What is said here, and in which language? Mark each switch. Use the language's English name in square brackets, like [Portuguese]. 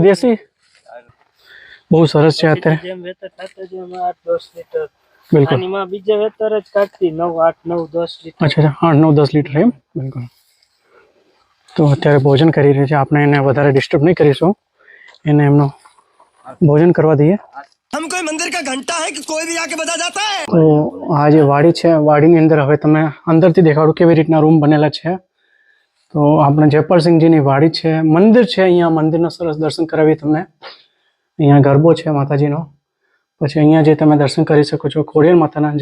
[Gujarati] દેશી. બહુ સરસ છે અત્યારે. જેમ વેતર થતા જેમ 8-10 લીટર. બિલકુલ. આની માં બીજા વેતર જ કાઢતી 8-9-10 લીટર. અચ્છા, 8-9-10 લીટર એમ? બિલકુલ. તો અત્યારે ભોજન કરી રહી છે. આપણે એને વધારે ડિસ્ટર્બ નહીં કરીશું, એને એમનો ભોજન કરવા દઈએ. [Hindi] हम कोई मंदिर का घंटा है कि कोई भी आके बजा जाता है. [Gujarati] તો આ જે વાડી છે, વાડીની અંદર હવે તમે અંદરથી દેખાડું કેવી રીતના રૂમ બનેલા છે. તો આપણે જયપાલસિંહજીની વાડી છે, મંદિર છે. અહીંયા મંદિરના સરસ દર્શન કરાવીએ તમને. અહીંયા ગરબો છે માતાજીનો. પછી અહીંયા જે તમે દર્શન કરી શકો છો ખોડિયાર માતાના.